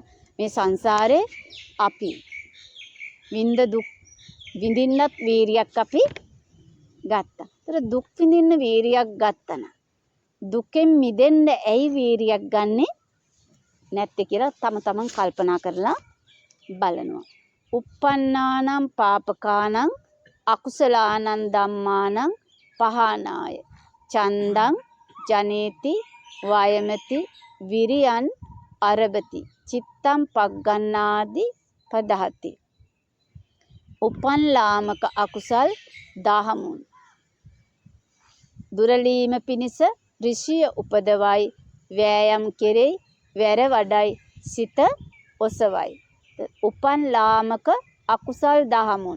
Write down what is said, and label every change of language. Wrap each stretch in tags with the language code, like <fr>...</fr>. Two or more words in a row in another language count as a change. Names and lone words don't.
<si>මේ සංසාරේ අපි විඳ දුක් විඳින්නත් වීරියක් අපි ගත්තා. ඒතර දුක් විඳින්න වීරියක් ගත්තා නම් දුකෙන් මිදෙන්න ඇයි වීරියක් ගන්නෙ නැත්තේ කියලා තමන් කල්පනා කරලා බලනවා.</si> <pi>uppannānaṁ pāpakānaṁ akusalaanaṁ dhammānaṁ pahānāය චන්දං ජනේති වයමති විරියන් අරබති චිත්තං පග්ගණ්ණාදි පදහති.</pi> <si>උපන් ලාමක අකුසල් 10 දුරලීම පිණිස ඍෂිය උපදවයි, වෑයම් කෙරෙයි, වැර වඩයි, සිත ඔසවයි. උපන් ලාමක අකුසල් 10.</si>